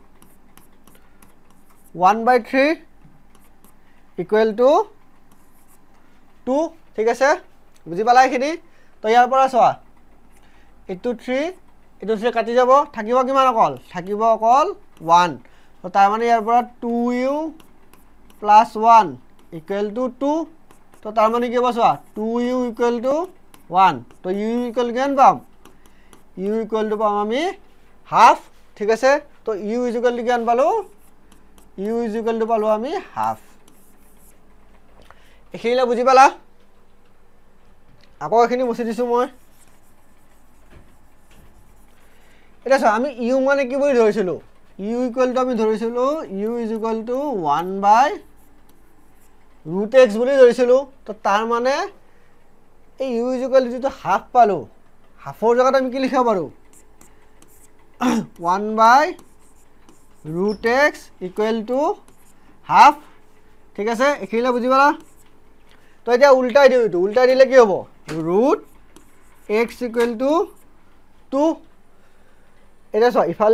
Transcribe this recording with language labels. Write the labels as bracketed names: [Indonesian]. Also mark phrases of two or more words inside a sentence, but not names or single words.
[Assamese] 1/3 [English] equal to [Assamese] 2 ঠিক আছে বুজি পালা এখিনি তো ইয়াৰ পৰা চোৱা এটো 3 এটো 3 কাটি যাব থাকিব কিমান অকল থাকিব অকল 1 তো তাৰ মানে ইয়াৰ পৰা 2u [English] plus 1 equal to [Assamese] 2 তো তাৰ মানে কি হ'ব চোৱা [English] 2u equal to [Assamese] 1 তো [English] u equal [Assamese] কিমান পাম [English] u equal to [Assamese] পাম আমি হাফ ঠিক আছে তো [English] u is equal to [Assamese] কিমান পালো [English] u is equal to [Assamese] পালো আমি হাফ এখিলা বুজি পালা আকৌ এখিনি মুছি দিছো মই এটা চোৱা আমি u মানে কি বুলি ধৰিছিলো [English] u equal to [Assamese] আমি ধৰিছিলো [English] u is equal to [Assamese] 1/√x বুলি ধৰিছিলো তো তাৰ মানে এই [English] u is equal to [Assamese] হাফ পালো হাফৰ জায়গাত আমি কি লিখা পাৰো 1/√x [English] equal to [Assamese] হাফ ঠিক আছে এখিলা বুজি পালা তো এতিয়া উল্টাই দিও এটো উল্টাই দিলে কি হ'ব √x equal to 2 এটা চোৱা ইফালে